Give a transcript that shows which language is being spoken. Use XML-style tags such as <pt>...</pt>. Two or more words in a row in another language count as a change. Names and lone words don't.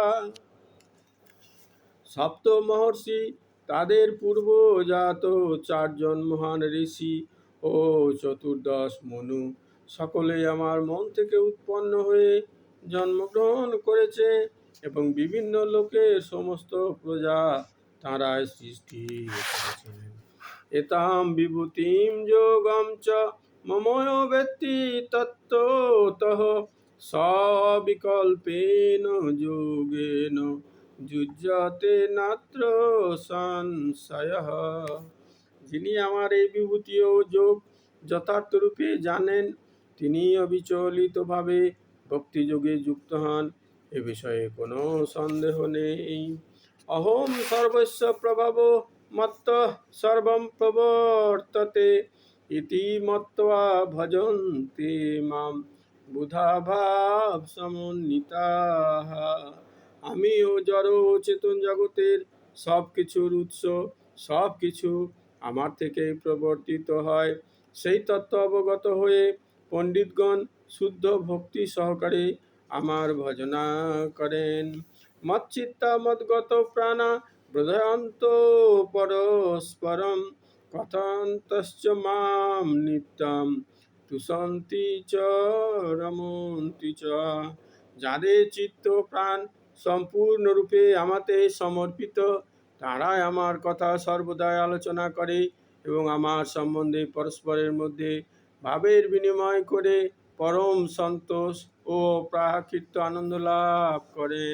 <bn>সপ্ত মহর্ষি, তাদের পূর্বজাত চারজন মহান ঋষি ও চতুর্দশ মনু সকলেই আমার মন থেকে উৎপন্ন হয়ে জন্মগ্রহণ করেছে, এবং বিভিন্ন লোকের সমস্ত প্রজা তাঁরাই সৃষ্টি করেছেন।</bn> <sa>এতাম বিভূতিম যোগম চ মময় ব্যক্তি তত্ত্বতঃ সবিকল্পেন যোগেন যুজ্যতে নাত্র সংশয়ঃ।</sa> <bn>যিনি আমার এই বিভূতি ও যোগ যথার্থরূপে জানেন, তিনি অবিচলিতভাবে ভক্তিযোগে যুক্ত হন, এ বিষয়ে কোনো সন্দেহ নেই।</bn> <sa>অহম সর্বস্য প্রভব মত্তঃ সর্বং প্রবর্ততে ইতি মত্ত্বা ভজন্তে মাম বুধা ভাব সমন্বিতাঃ।</sa> <bn>আমি ও জড় ও চেতন জগতের সব কিছুর উৎস, সব কিছু আমার থেকেই প্রবর্তিত হয়, সেই তত্ত্ব অবগত হয়ে পণ্ডিতগণ শুদ্ধ ভক্তি সহকারে আমার ভজনা করেন।</bn> <sa>মচ্চিত্তা মদ্গত প্রাণা বোধয়ন্ত পরস্পরম কথন্তশ্চ মাম নিত্যম তুষন্তি চ রমন্তি চ।</sa> <bn>যাদের চিত্ত প্রাণ সম্পূর্ণরূপে আমাতে সমর্পিত, তারাই আমার কথা সর্বদাই আলোচনা করে এবং আমার সম্বন্ধে পরস্পরের মধ্যে ভাবের বিনিময় করে পরম সন্তোষ ও প্রাকৃত আনন্দ লাভ করেন।</bn>